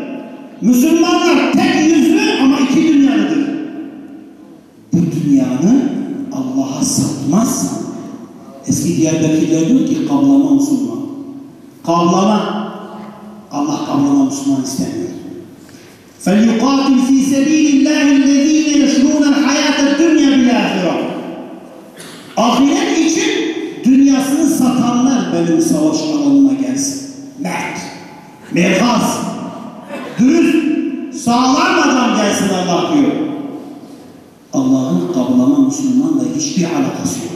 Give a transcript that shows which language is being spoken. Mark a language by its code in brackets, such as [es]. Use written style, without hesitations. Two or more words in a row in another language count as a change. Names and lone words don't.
[tr] Müslümanlar tek yüzlü ama iki dünyalıdır. Bu dünyanı Allah'a satmazsan, eski Diyarbakır'lar diyor ki kablama Müslüman. Kablama. Allah kablama Müslüman istemiyor. [ar] فَلْيُقَاتِلْ فِي سَب۪يلِ اللّٰهِ الَّذ۪ينَ يَشْرُونَ الْحَيَاةَ الدُّنْيَا بِالْآخِرَةِ. [tr] Ahiret için dünyasını satanlar benim savaş alanına gelsin. Mert, merhaz, dürüst, sağlam adam gelsin Allah diyor. Allah'ın kablama Müslümanla hiçbir alakası yok.